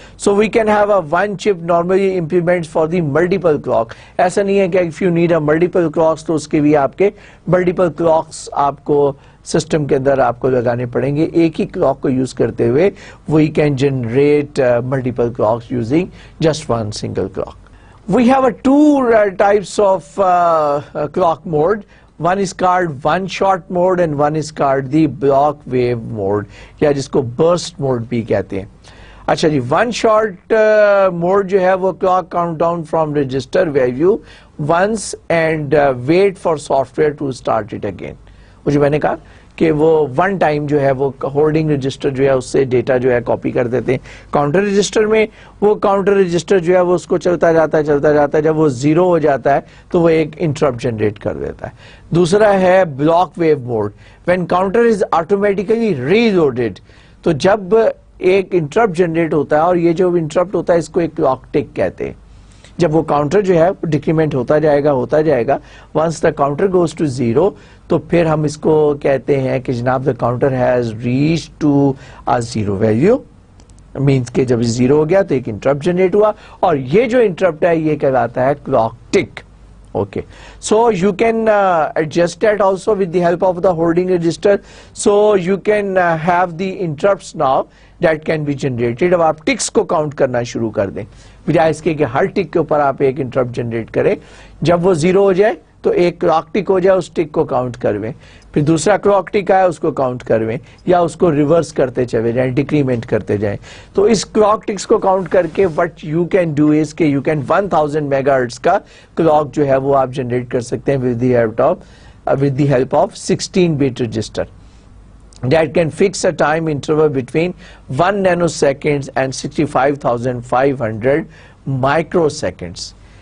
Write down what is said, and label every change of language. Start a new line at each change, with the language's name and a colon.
English: So we can have a one chip normally implements for the multiple clock.
Hindi: ऐसा नहीं है कि
English: if you need a multiple clocks
Hindi: तो उसके भी आपके मल्टीपल क्लॉक्स आपको सिस्टम के अंदर आपको लगाने पड़ेंगे. एक ही क्लॉक को यूज करते हुए
English: We can generate multiple clocks using just one single clock. We have two types of clock mode. One is called one shot mode and one is called the block wave mode,
Hindi: या जिसको burst mode भी कहते हैं. अच्छा जी,
English: one shot mode जो है वो clock countdown from register value once and wait for software to start it again.
Hindi: वो जो मैंने कहा कि वो वन टाइम जो है वो होल्डिंग रजिस्टर जो है उससे डेटा जो है कॉपी कर देते हैं काउंटर रजिस्टर में. वो काउंटर रजिस्टर जो है वो उसको चलता जाता है. जब वो जीरो हो जाता है तो वो एक इंटरप्ट जनरेट कर देता है. दूसरा है block wave mode.
English: when counter is automatically reloaded,
Hindi: तो जब एक इंटरप्ट जनरेट होता है और ये जो इंटरप्ट होता है इसको एक क्लॉक टिक कहते हैं. जब वो काउंटर जो है डिक्रीमेंट होता जाएगा
English: once the counter goes to zero,
Hindi: तो फिर हम इसको कहते हैं कि जनाब
English: The counter has reach to a zero value.
Hindi: Means के जब जीरो हो गया तो एक इंटरप्ट जनरेट हुआ और ये जो इंटरप्ट है ये कहलाता है clock tick.
English: Okay, so you can adjust that also with the help of the holding register. So you can have the interrupts now that can be generated.
Hindi: अब आप टिक्स को काउंट करना शुरू कर दें बजाय इसके कि हर टिक के ऊपर आप एक इंटरप्ट जनरेट करें. जब वो जीरो हो जाए तो एक क्लॉक टिक हो जाए, उस टिक को काउंट करवें, फिर दूसरा क्लॉक टिक आया उसको काउंट करवें, या उसको रिवर्स करते चले जाएं, डिक्रीमेंट करते जाएं. तो इस क्लॉक टिक्स को काउंट करके
English: what you can do is के you can
Hindi: 1000 मेगाहर्ट्ज का क्लॉक जो है वो आप जनरेट कर सकते हैं
English: With the help of 16-bit register that can fix a time interval between 1 nanoseconds and 65,500 microseconds.